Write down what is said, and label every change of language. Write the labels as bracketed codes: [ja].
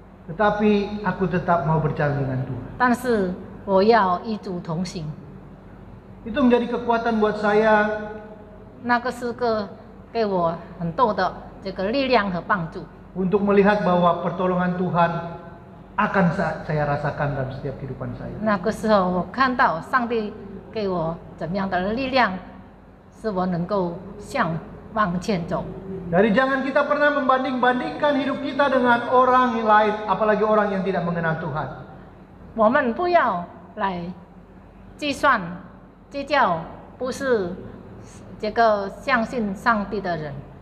[id] tetapi aku tetap mau berjalan dengan Tuhan. [zh] 但是我要与主同行。 [id] Itu menjadi kekuatan buat saya [zh] 那个诗歌给我很多的这个力量和帮助， [id] untuk melihat bahwa pertolongan Tuhan akan saya rasakan dalam setiap kehidupan saya. [zh] 那个时候我看到上帝给我怎么样的力量，使我能够往前走。 [id] Dari jangan kita pernah membanding-bandingkan hidup kita dengan orang yang lain, apalagi orang yang tidak mengenal Tuhan. [zh] 我们不要来计较，不是这个相信上帝的人。